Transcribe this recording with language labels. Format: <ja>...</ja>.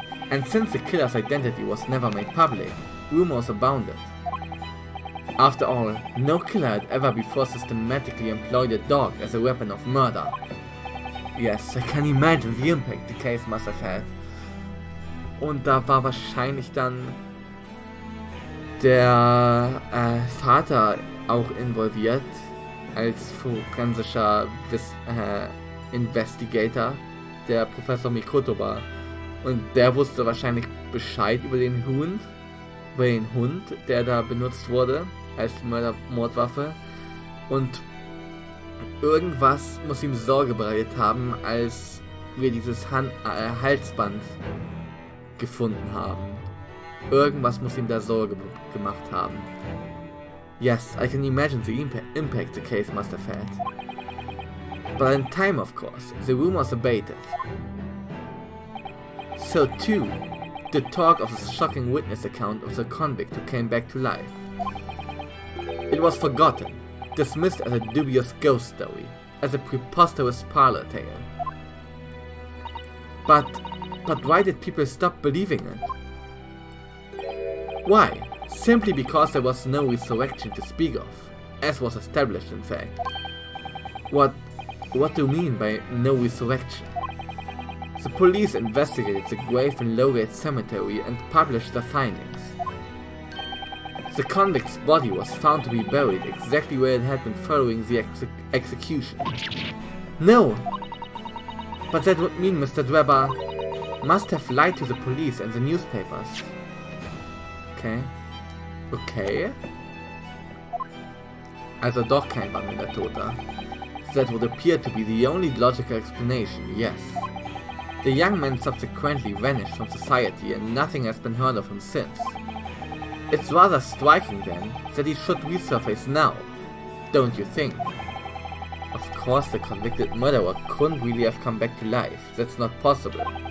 <en>And since the killer's identity was never made public, rumors abounded. After all, no killer had ever before systematically employed a dog as a weapon of murder. Yes, I can imagine the impact the case must have had.</en> <de>Und da war wahrscheinlich dann der Vater auch involviert als forensischer Investigator, der Professor Mikoto war. Und der wusste wahrscheinlich Bescheid über den Hund über den Hund, der da benutzt wurde als Mordwaffe. Und irgendwas muss ihm Sorge bereitet haben, als wir dieses Halsband gefunden haben. Irgendwas muss ihm da Sorge gemacht haben.</de> <en>Yes, I can imagine the impact the case must have had. But in time, of course, the rumors abated. So too, the talk of the shocking witness account of the convict who came back to life. It was forgotten, dismissed as a dubious ghost story, as a preposterous parlor tale. But why did people stop believing it? Why? Simply because there was no resurrection to speak of, as was established in fact. What do you mean by no resurrection? The police investigated the grave in Lowgate Cemetery and published their findings. The convict's body was found to be buried exactly where it had been following the execution. No! But that would mean Mr. Dweber must have lied to the police and the newspapers. Okay.</en> <de>Also doch kein wandelnder Toter.</de> <en>That would appear to be the only logical explanation, yes. The young man subsequently vanished from society and nothing has been heard of him since. It's rather striking then that he should resurface now, don't you think? Of course the convicted murderer couldn't really have come back to life, that's not possible.</en>